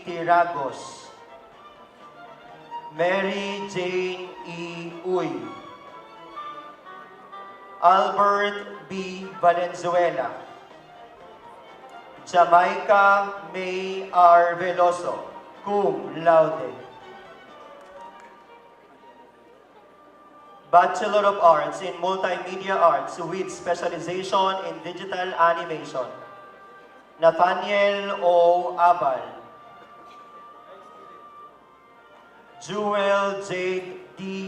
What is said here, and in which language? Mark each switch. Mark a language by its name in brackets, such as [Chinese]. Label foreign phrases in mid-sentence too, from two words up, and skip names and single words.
[English] Tiragos, Mary Jane E. Uy, Albert B. Valenzuela, Jamaica May R. Veloso, [Latin] cum laude. [English] Bachelor of Arts in Multimedia Arts with specialization in digital animation, Nathaniel O. Abal, Jewel Jade D.